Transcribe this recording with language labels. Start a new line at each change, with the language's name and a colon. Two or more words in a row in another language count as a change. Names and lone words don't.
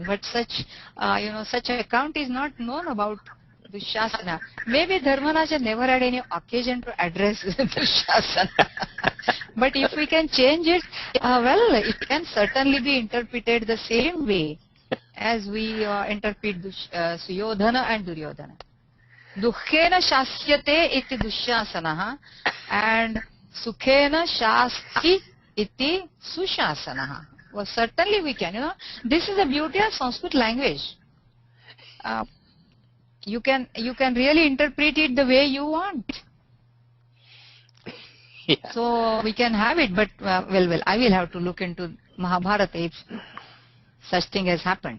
English: But such an account is not known about Dushasana. Maybe Dharmaraja never had any occasion to address Dushasana. But if we can change it, it can certainly be interpreted the same way as we interpret Suyodhana and Duryodhana.
Sanskrit: Dukhena shasyate iti Dushasanaha and Sukhena shasti iti Sushasanaha.
English: Well, certainly we can. This is the beauty of Sanskrit language. You can really interpret it the way you want. Yeah. So we can have it, but I will have to look into Mahabharata if such thing has happened.